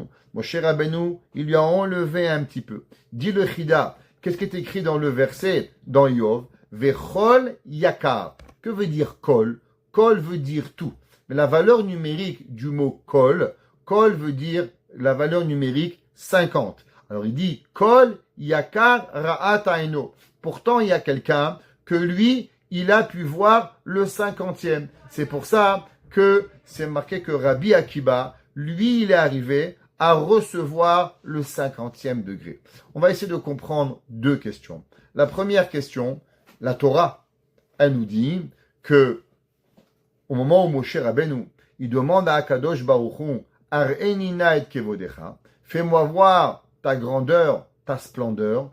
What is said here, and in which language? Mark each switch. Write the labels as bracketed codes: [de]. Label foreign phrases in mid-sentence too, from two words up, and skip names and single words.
[fr] Moshe Rabbeinu, il lui a enlevé un petit peu. Dit le Chida, qu'est-ce qui est écrit dans le verset, dans Yov? [he] וכל יקר. [fr] Que veut dire kol? Kol veut dire tout. Mais la valeur numérique du mot kol veut dire la valeur numérique 50. Alors il dit [he] כל יקר ראתה עינו. [fr] Pourtant il y a quelqu'un que lui, il a pu voir le 50e. C'est pour ça que c'est marqué que Rabbi Akiba, lui, il est arrivé à recevoir le 50e degré. On va essayer de comprendre deux questions. La première question, la Torah, elle nous dit que au moment où Moshe Rabbeinu, il demande à Akadosh Baruch Hu, [he] הראני נא את כבודך, [fr] fais-moi voir ta grandeur, ta splendeur.